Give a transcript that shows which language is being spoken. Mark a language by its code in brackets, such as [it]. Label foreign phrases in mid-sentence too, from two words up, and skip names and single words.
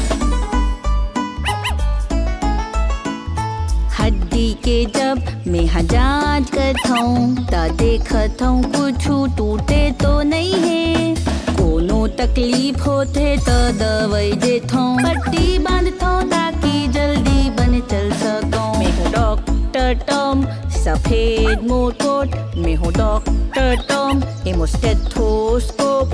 [hne] हड्डी के जब मैं जांच करथौं त देखथौं कुछु टूटे तो नहीं है। कोनो तकलीफ होथे त दवाई देथौं पट्टी बांधथौं ताकि जल्दी बन चल सकौं। मैं हूँ डॉक्टर टॉम सफेद मोट कोट, मैं हूँ डॉक्टर टॉम एमो स्टेथोस्कोप।